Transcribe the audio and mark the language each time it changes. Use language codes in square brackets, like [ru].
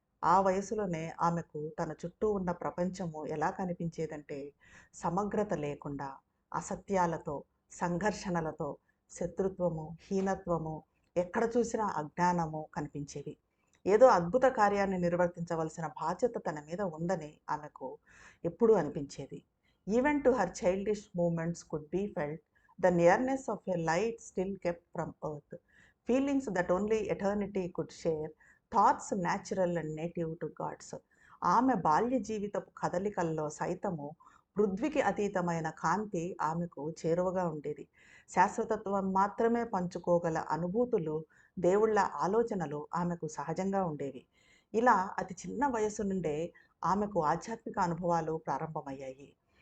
[te] ఆ వయసులోనే ఆమెకు తన చుట్టూ ఉన్న ప్రపంచము ఎలా కనిపించేదంటే సమగ్రత లేకుండా, అసత్యాలతో, సంఘర్షణలతో, శత్రుత్వము, హీనత్వము, ఎక్కడ చూసినా అజ్ఞానము కనిపించేవి. ఏదో అద్భుత కార్యాన్ని నిర్వర్తించవలసిన బాధ్యత తన మీద ఉందని ఆమెకు ఎప్పుడూ అనిపించేది. [en] Even to her childish moments could be felt the nearness of a light still kept from earth, feelings that only eternity could share, thoughts natural and native to gods. [te] ఆమె బాల్య జీవితపు కదలికల్లో సైతము పృథ్వీకి అతీతమైన కాంతి ఆమెకు చేరువగా ఉండేది. శాశ్వతత్వం మాత్రమే పంచుకోగల అనుభూతులు, దేవుళ్ళ ఆలోచనలు ఆమెకు సహజంగా ఉండేవి. ఇలా అతి చిన్న వయసు నుండే ఆమెకు ఆధ్యాత్మిక అనుభవాలు ప్రారంభమయ్యాయి.